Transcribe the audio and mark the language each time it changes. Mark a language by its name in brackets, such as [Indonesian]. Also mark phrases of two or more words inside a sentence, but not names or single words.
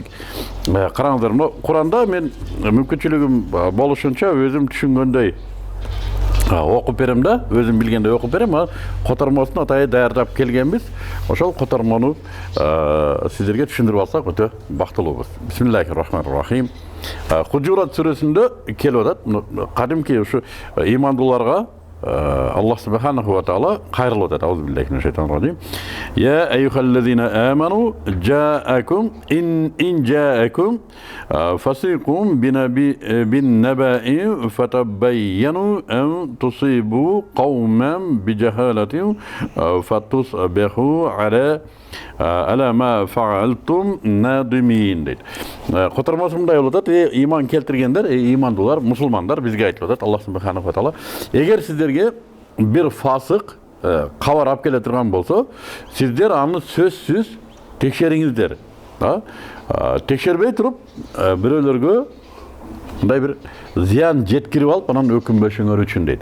[Kyrgyz] Караңыздар, Куранда мен мүмкүнчүлүгүм болушунча өзүм түшүнгөндөй окуп берем да, өзүм билгендей окуп берем. Котормосун атайы даярдап келгенбиз. Ошол котормону сиздерге түшүндүрүп алсак өтө бактылуубуз. [Arabic] بسم الله الرحمن الرحيم. [Kyrgyz] Худжурат сүрөсүндө келип атат. Кадимки ушу имандууларга [Arabic] الله سبحانه وتعالى [Kyrgyz] кайрылып атат. [Arabic] أعوذ بالله من الشيطان الرجيم. يا أيها الذين آمنوا جاءكم إن جاءكم فاسقكم بنبإ فتبينوا أن تصيبوا قوما بجهالة فتصبحوا على ما فعلتم نادمين дейт. [Kyrgyz] Котормосу мындай болуп атат: иман келтиргендер, имандуулар, мусулмандар бизге айтылып атат [Arabic] الله سبحانه وتعالى. [Kyrgyz] Эгер сиздерге бир фасык кабар алып келе турган болсо, сиздер аны сөзсүз текшериңиздер. Текшербей туруп, бирөөлөргө мындай бир зыян жеткирип алып, анан өкүнбөшүңөр үчүн дейт.